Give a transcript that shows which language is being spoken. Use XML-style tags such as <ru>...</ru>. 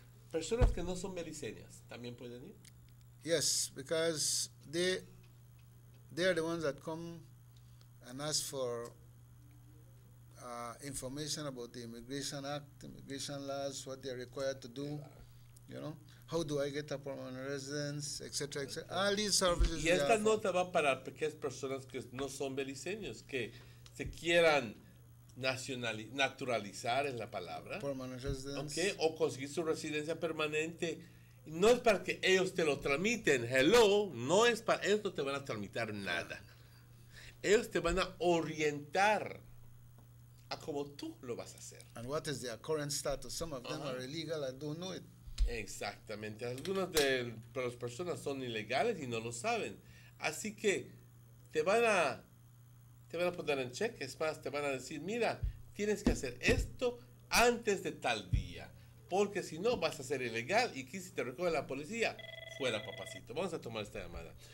<es>Personas que no son beliceñas también pueden ir.</es> <en>Yes, because they are the ones that come and ask for information about the Immigration Act, immigration laws, what they're required to do, you know, how do I get a permanent residence, etc., etc. All these services.</en> <es>Y esta nota va para pequeñas personas que no son beliceños, que se quieran naturalizar es la palabra,</es> <en>permanent residence,</en> <es>¿okay? O conseguir su residencia permanente. No es para que ellos te lo tramiten, hello, no es para, ellos no te van a tramitar nada. Ellos te van a orientar a cómo tú lo vas a hacer.</es> <en>And what is their current status? Some of them are illegal, I don't know it.</en> <es>Exactamente, algunas de las personas son ilegales y no lo saben. Así que te van a poner en cheque, es más, te van a decir, mira, tienes que hacer esto antes de tal día, porque si no vas a ser ilegal y aquí si te recoge la policía, fuera papacito. Vamos a tomar esta llamada.</es>